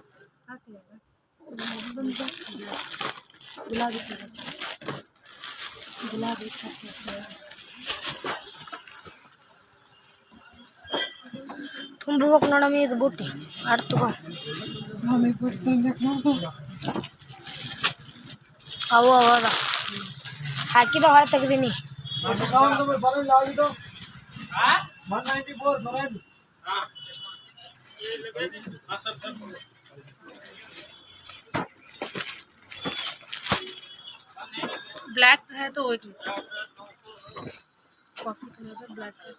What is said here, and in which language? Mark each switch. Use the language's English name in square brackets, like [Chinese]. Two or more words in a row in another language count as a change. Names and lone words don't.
[Kannada] ಗುಲಾಬಿ ಕಲರ್ ಗುಲಾಬಿ ತುಂಬಿಬೇಕು ನೋಡಮ್ಮಿ ಇದು ಬುಟ್ಟಿ ಆಡ್ ತಗೋ ಅವು ಅವಾಗ ಹಾಕಿದ ಹೊಳೆ ತೆಗ್ದೀನಿ [Hindi] ब्लैक है तो एक [English] coffee color [Hindi] का ब्लैक है